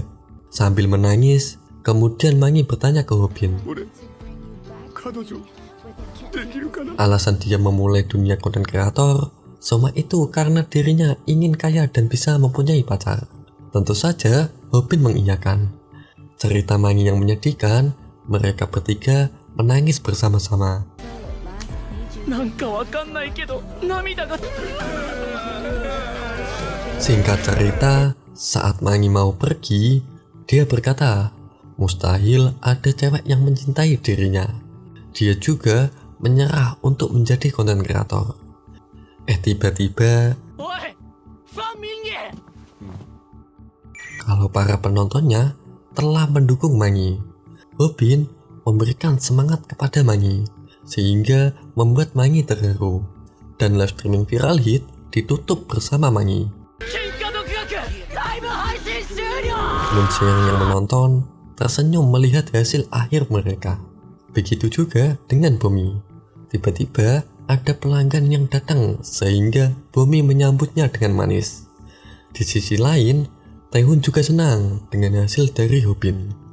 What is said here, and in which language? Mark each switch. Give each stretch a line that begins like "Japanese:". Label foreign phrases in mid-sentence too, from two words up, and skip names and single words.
Indonesian: Sambil menangis, kemudian Mangi bertanya ke Hobin, alasan dia memulai dunia konten kreator semua itu karena dirinya ingin kaya dan bisa mempunyai pacar. Tentu saja Hobin mengiyakan. Cerita Mangi yang menyedihkan, mereka bertiga menangis bersama-sama.
Japanese: なんかわかんないけど涙が。
Indonesian: Singkat cerita, saat Mangi mau pergi, dia berkata, mustahil ada cewek yang mencintai dirinya. Dia juga menyerah untuk menjadi konten kreator. Tiba-tiba,
Japanese: おいファンミンゲ
Indonesian: kalau para penontonnya telah mendukung Mangi, Hobin memberikan semangat kepada Mangi, sehingga membuat Mangi terharu. Dan
English: live streaming
Indonesian: viral hit ditutup bersama Mangi.
Japanese: 喧嘩独学ライブ配信終了。
Indonesian: Muncheon yang menonton tersenyum melihat hasil akhir mereka. Begitu juga dengan Bomi. Tiba-tiba ada pelanggan yang datang sehingga Bomi menyambutnya dengan manis. Di sisi lain, Taehoon juga senang dengan hasil dari Hobin.